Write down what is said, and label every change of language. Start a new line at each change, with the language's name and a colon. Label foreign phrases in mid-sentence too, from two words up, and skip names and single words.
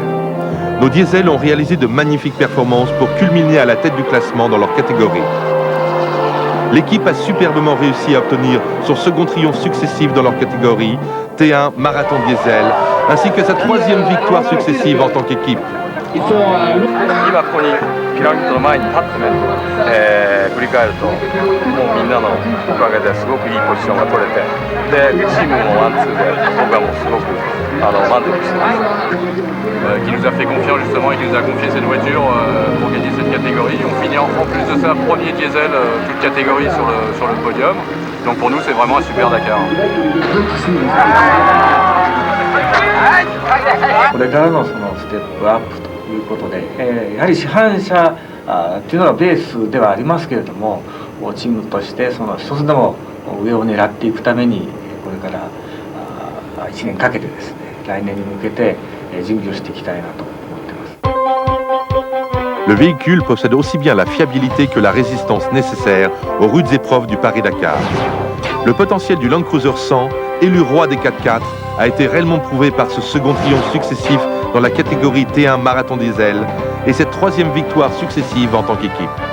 French: Nos diesels ont réalisé de magnifiques performances pour culminer à la tête du classement dans leur catégorie. L'équipe a superbement réussi à obtenir son second triomphe successif dans leur catégorie, T1 Marathon Diesel, ainsi que sa 3e victoire successive en tant qu'équipe.
Japanese: 今ここにピラミッドの前に立ってね、振り返るともうみんなのおかげですごくいいポジションが取れて、でチームもワンツーで僕はもうすごく満足してます。
French: qui nous a fait confiance justement et qui nous a confié cette voiture pour gagner cette catégorie. On finit en plus de ça premier diesel toute catégorie sur le podium. Donc pour nous c'est vraiment un super Dakar.
Japanese: これからのそのステップアップということで、やはり市販車っていうのがベースではありますけれども、チームとしてその一つでも上を狙っていくためにこれから1年かけてですね、来年に向けて準備をしていきたいなと思ってます。
French: Le véhicule possède aussi bien la fiabilité que la résistance nécessaire aux rudes épreuves du Paris-Dakar. Le potentiel du Land Cruiser 100, élu roi des 4x4, a été réellement prouvé par ce second triomphe successif dans la catégorie T1 Marathon Diesel et cette 3e victoire successive en tant qu'équipe.